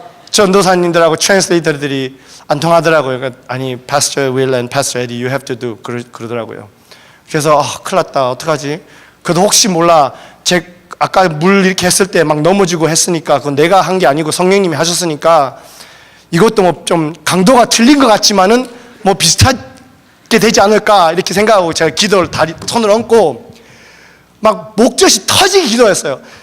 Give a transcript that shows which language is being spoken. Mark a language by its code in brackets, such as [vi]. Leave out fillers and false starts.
[ko] 전도사님들하고 트랜스레이터들이 안 통하더라고요. 그러니까, 아니, [en] Pastor Will and Pastor Eddie, you have to do. [ko] 그러더라고요. 그래서 큰일 났다. 어떡하지? 그래도 혹시 몰라. 아까 물 이렇게 했을 때 막 넘어지고 했으니까 그건 내가 한 게 아니고 성령님이 하셨으니까 이것도 뭐 좀 강도가 틀린 것 같지만은 뭐 비슷하게 되지 않을까 이렇게 생각하고 제가 기도를 손을 얹고 막 목젖이 터지게 기도했어요.